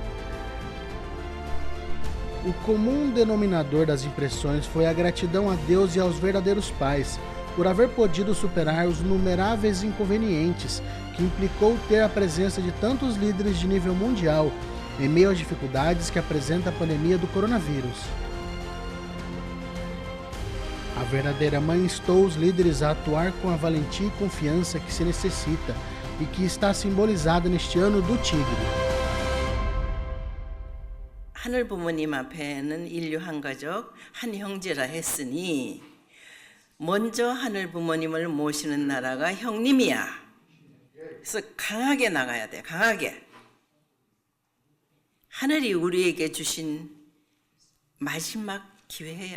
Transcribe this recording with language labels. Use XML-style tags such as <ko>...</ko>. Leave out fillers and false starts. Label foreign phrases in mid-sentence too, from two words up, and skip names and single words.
<pt>O comum denominador das impressões foi a gratidão a Deus e aos verdadeiros pais por haver podido superar os inumeráveis inconvenientes que implicou ter a presença de tantos líderes de nível mundial em meio às dificuldades que apresenta a pandemia do coronavírus. A verdadeira mãe instou os líderes a atuar com a valentia e confiança que se necessita e que está simbolizada neste ano do tigre.</pt> <ko>하늘 부모님 앞에는 인류 한 가족, 한 형제라 했으니 먼저 하늘 부모님을 모시는 나라가 형님이야. 그래서 강하게 나가야 돼, 강하게. 하늘이 우리에게 주신 마지막 기회야.</ko>